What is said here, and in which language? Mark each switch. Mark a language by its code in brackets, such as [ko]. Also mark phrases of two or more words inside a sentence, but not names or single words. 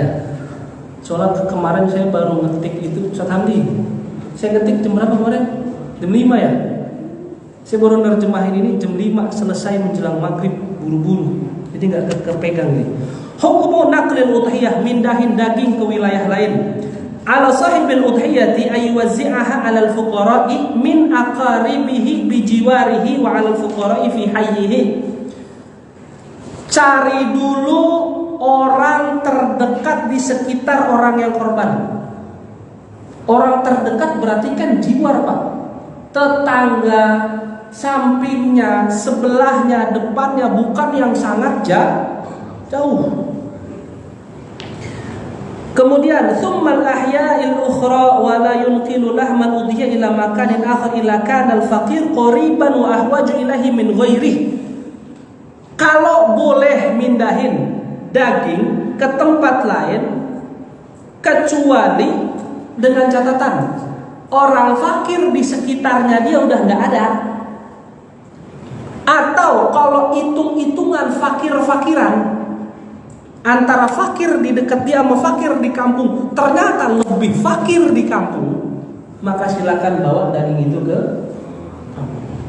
[id] Soalnya kemarin saya baru ngetik itu, Ustaz Hamdi. Saya ngetik jam berapa kemarin? Jam 5 ya? Saya baru nerjemahin ini jam 5, selesai menjelang maghrib, buru-buru. Jadi nggak kepegang nih. [ar] حكم نقل الأضحية, [id] mindahin daging ke wilayah lain. [ar] على صاحب الأضحية أن يوزعها على الفقراء من أقاربه بجواره وعلى الفقراء في حيه. [id] Cari dulu orang terdekat di sekitar orang yang korban. Orang terdekat berarti kan jiwar, Pak. Tetangga, sampingnya, sebelahnya, depannya, bukan yang sangat jauh. [ar] Kemudian ثم الأحياء الأخرى ولا ينقل لحم الأضحية إلى مكان آخر إلا كان الفقير قريبا وأحوج إليه من غيره. [id] Kalau boleh mindahin daging ke tempat lain, kecuali dengan catatan orang fakir di sekitarnya dia udah nggak ada. Atau kalau hitung-hitungan fakir-fakiran, antara fakir di dekat dia sama fakir di kampung ternyata lebih fakir di kampung, maka silakan bawa daging itu ke kampung.